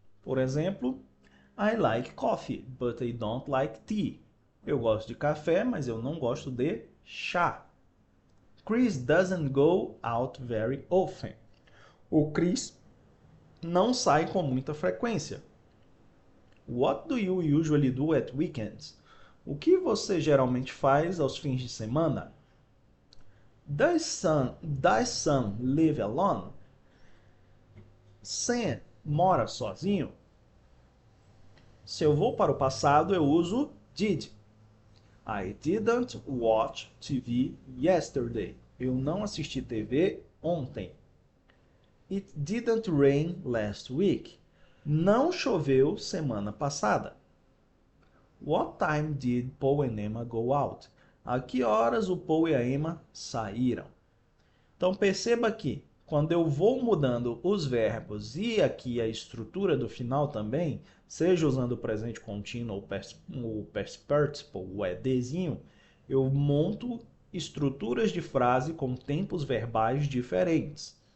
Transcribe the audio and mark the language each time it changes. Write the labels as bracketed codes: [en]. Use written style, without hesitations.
[pt] Por exemplo, [en] I like coffee, but I don't like tea. [pt] Eu gosto de café, mas eu não gosto de chá. [en] Chris doesn't go out very often. [pt] O Chris não sai com muita frequência. [en] What do you usually do at weekends? [pt] O que você geralmente faz aos fins de semana? [en] Does Sam live alone? [pt] Sam mora sozinho? Se eu vou para o passado, eu uso did. [en] I didn't watch TV yesterday. [pt] Eu não assisti TV ontem. [en] It didn't rain last week. [pt] Não choveu semana passada. [en] What time did Paul and Emma go out? [pt] A que horas o Paul e a Emma saíram? Então perceba que quando eu vou mudando os verbos e aqui a estrutura do final também, seja usando o presente contínuo ou o past participle, o edzinho, eu monto estruturas de frase com tempos verbais diferentes.